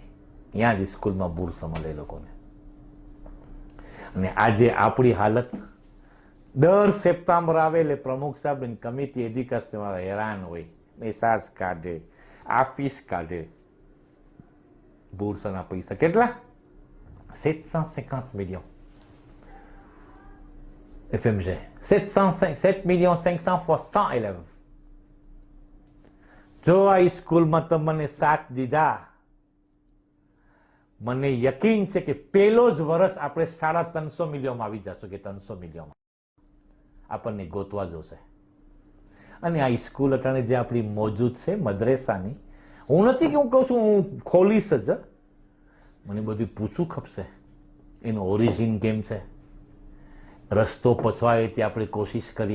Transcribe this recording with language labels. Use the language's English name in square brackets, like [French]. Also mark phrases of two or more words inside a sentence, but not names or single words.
[Gujarati] ત્યાં જ સ્કૂલમાં બુરસા મળે લોકોને. અને આજે આપણી હાલત, દર સપ્ટેમ્બર આવે એટલે પ્રમુખ સાહેબ કમિટી એજ્યુકેશન વાળા હેરાન હોય, મેસાજ કાઢે, આફીસ કાઢે. બુરસાના પૈસા કેટલા? 750 millions FM છે. [French] 7 millions 500 fois 100 élèves. [Gujarati] જો આ સ્કૂલમાં તમને સાથ દીધા, મને યકીન છે કે પહેલો જ વર્ષ આપણે 350 million આવી જશું, કે 300 million આપણને ગોતવા જોશે. અને આ સ્કૂલ અટાણે જે આપણી મોજૂદ છે મદ્રેસાની, હું નથી કે હું કહું છું હું ખોલીશ જ, મને બધું પૂછવું ખપશે, એનો ઓરિજિન કેમ છે, રસ્તો પચવાય તે આપણે કોશિશ કરીએ.